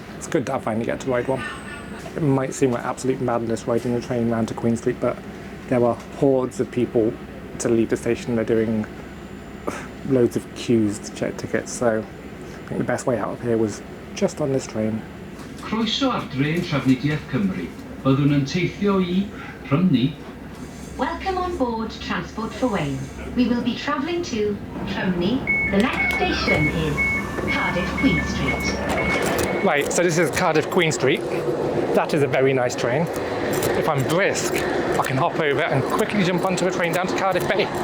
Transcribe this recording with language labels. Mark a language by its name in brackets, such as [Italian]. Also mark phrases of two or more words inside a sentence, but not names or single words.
[English] It's good that I finally get to ride one. It might seem like absolute madness riding a train round to Queen Street, but there are hordes of people to leave the station. They're doing loads of queues to check tickets, so I think the best way out of here was just on this train. [Welsh] Croeso ar drên Trafnidiaeth Cymru. Byddwn yn teithio I Rhymni. [English] Welcome on board Transport for Wayne. We will be travelling to Rhymni. The next station is Cardiff Queen Street. Right, so this is Cardiff Queen Street. That is a very nice train. If I'm brisk, I can hop over and quickly jump onto a train down to Cardiff Bay.